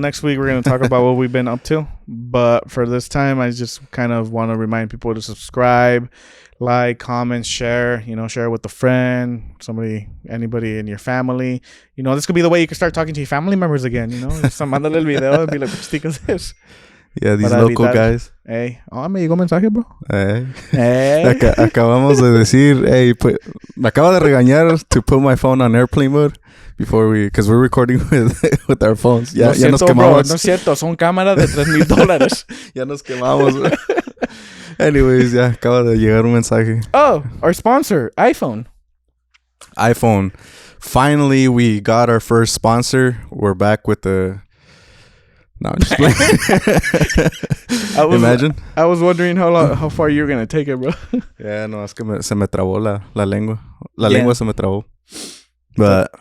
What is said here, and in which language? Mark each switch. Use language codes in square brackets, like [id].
[en] Next week, we're going to talk about what we've been up to. But for this time, I just kind of want to remind people to subscribe, like, comment, share. Share with a friend, anybody in your family. This could be the way you can start talking to your family members again. [es] Mándale el video [en] and be like, [es] ¿qué es [en] this? Yeah, these local guys. [es] Hey, me llegó mensaje, bro. [en] Hey. [es] Acabamos de decir, [en] hey, [es] me acaba de regañar [en] to put my phone on airplane mode because we're recording with our phones. [es] Ya nos quemamos. Bro, no es cierto, son cámaras de $3,000. Ya nos quemamos, bro. Anyways, ya acaba de llegar un mensaje. [en] Oh, our sponsor, iPhone. Finally, we got our first sponsor. We're back with the... No, I'm just playing. Imagine. I was wondering how far you were going to take it, bro. [es] Yeah, no, es que se me trabó la lengua. La lengua se me trabó. But...